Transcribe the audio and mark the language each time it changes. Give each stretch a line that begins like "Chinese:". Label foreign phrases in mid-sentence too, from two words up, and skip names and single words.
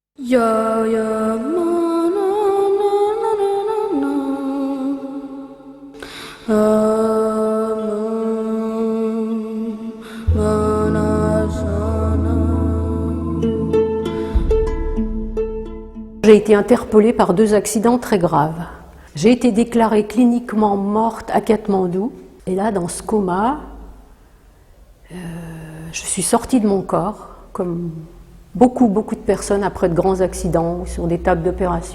French: Ya ya ma na na na na na ma na sa na. J'ai été interpellée par 2 accidents très graves. J'ai été déclarée cliniquement morte à Katmandou. Et là, dans ce coma, je suis sortie de mon corps, comme beaucoup de personnes après de grands accidents ou sur des tables d'opération.